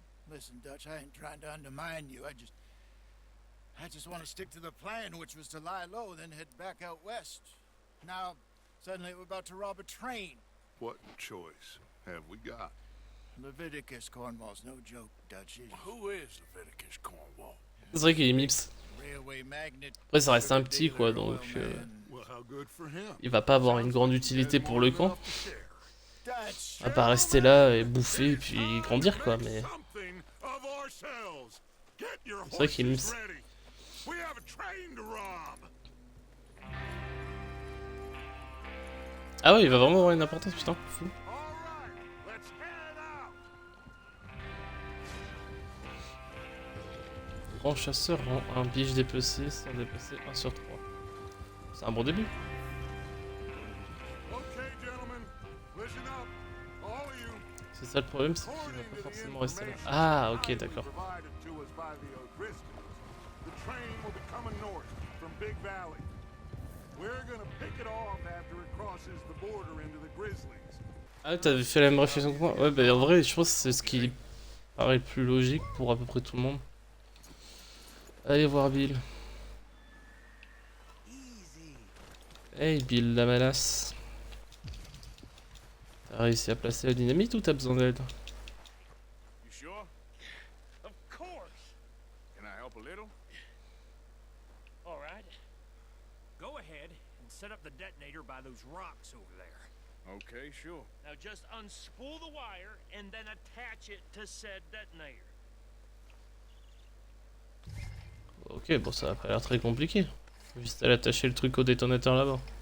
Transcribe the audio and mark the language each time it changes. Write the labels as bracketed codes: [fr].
[en] Listen, Dutch, I ain't trying to undermine you. I just want to stick to the plan, which was to lie low, then head back out west. Now, suddenly we're about to rob a train. What choice have we got? Leviticus Cornwall's no joke, Dutch. Who is Leviticus Cornwall? [fr] C'est vrai qu'il est mips. [en] Railway magnate. [fr] Après, ça reste un petit, quoi, donc [en] Well, how good for him. [fr] il va pas avoir une grande utilité pour le camp. [en] Dutch. [fr] À part rester là et bouffer et puis grandir, quoi, mais... [en] Something of ourselves. Get your [fr] C'est vrai qu'il est [en] horses [fr] mips. [en] ready. We have a train to rob. [fr] Ah ouais, il va vraiment avoir une importance, putain, fou. [en] All right, let's head out. [fr] Grand chasseur rend un biche dépecé sans dépasser 1 sur 3. C'est un bon début. [en] Okay, gentlemen, listen up. All of you. [fr] C'est ça le problème, c'est qu'il va pas forcément rester là. Ah, ok, d'accord. [en] Provided to us by the O'Driscolls. The train will be coming north from Big Valley. We're gonna pick it off after it crosses the border into the Grizzlies. [fr] Ah, t'avais fait la même réflexion que moi? Ouais, bah en vrai, je pense que c'est ce qui paraît le plus logique pour à peu près tout le monde. Allez voir Bill. Hey Bill, la menace. T'as réussi à placer la dynamite ou t'as besoin d'aide? [en] You sure? Of course. Can I help a little? All right. Go ahead and set up the detonator by those rocks over there. Okay, sure. Now just unspool the wire and then attach it to said detonator. [fr] Ok, bon, ça a pas l'air très compliqué. Juste à l'attacher le truc au détonateur là-bas.